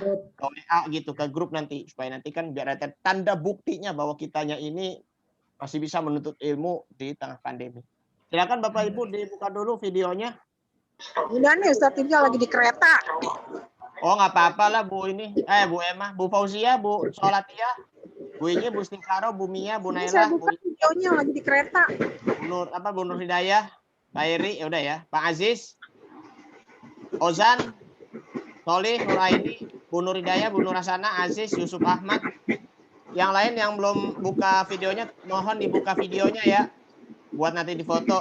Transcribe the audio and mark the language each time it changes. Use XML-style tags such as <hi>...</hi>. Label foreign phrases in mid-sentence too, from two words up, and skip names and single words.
<id>Ke WA gitu, ke grup nanti, supaya nanti kan biar ada tanda buktinya bahwa kitanya ini masih bisa menuntut ilmu di tengah pandemi. Silakan Bapak Ibu dibuka dulu videonya. Udah nih Ustadz Tirga lagi di kereta. Oh nggak apa-apa lah Bu ini, Bu Emma, Bu Fauzia, Bu Solatia, Bu Inye, Bu Stikaro, Bu Mia, Bu Ini Naila, saya buka videonya lagi di kereta. Bu Nur Hidayah, Pak Eri, ya udah ya, Pak Aziz, Ozan, Solih, Nur Aini, Bu Nur Hidayah, Bu Nur Hasana, Aziz, Yusuf Ahmad. Yang lain yang belum buka videonya, mohon dibuka videonya ya, buat nanti difoto.</id>